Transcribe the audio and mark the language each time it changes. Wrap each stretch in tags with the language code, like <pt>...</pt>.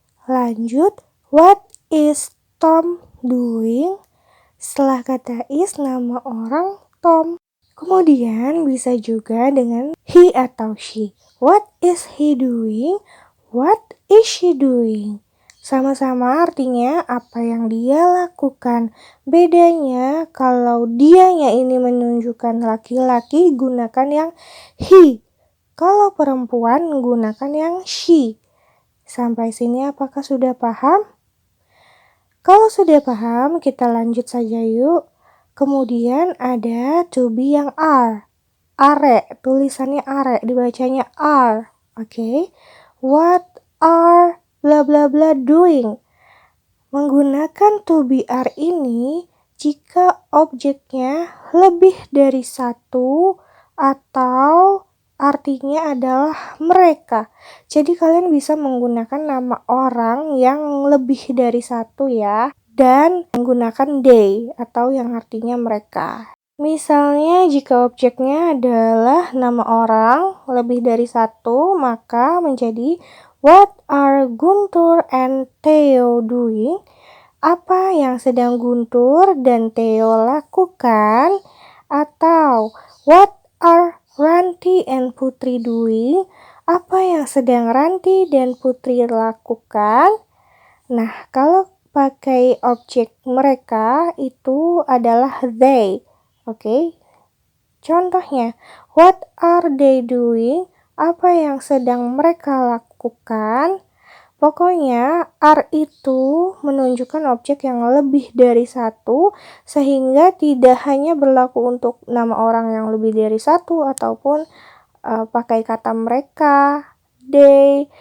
<en>Lanjut, what is Tom doing?</en> <id>Setelah kata is, nama orang Tom. Kemudian bisa juga dengan he atau she.</id> <en>What is he doing? What is she doing?</en> <id>Sama-sama artinya apa yang dia lakukan. Bedanya kalau dianya ini menunjukkan laki-laki, gunakan yang he. Kalau perempuan gunakan yang she. Sampai sini apakah sudah paham? Kalau sudah paham, kita lanjut saja yuk. Kemudian ada to be yang are. Are, tulisannya are, dibacanya are. Oke.</id> <en>What are bla bla bla doing?</en> <id>Menggunakan to be are ini jika objeknya lebih dari 1 atau artinya adalah mereka. Jadi kalian bisa menggunakan nama orang yang lebih dari 1 ya. dan menggunakan they atau yang artinya mereka. Misalnya jika objeknya adalah nama orang lebih dari satu, maka menjadi what are Guntur and Theo doing? Apa yang sedang Guntur dan Theo lakukan?</id> <en>Atau what are Ranti and Putri doing?</en> <id>Apa yang sedang Ranti dan Putri lakukan? Nah, kalau pakai objek mereka itu adalah they. Oke.</id> <en>Contohnya, what are they doing?</en> <id>Apa yang sedang mereka lakukan? Pokoknya, are itu menunjukkan objek yang lebih dari satu, sehingga tidak hanya berlaku untuk nama orang yang lebih dari satu, ataupun pakai kata mereka, they.</id>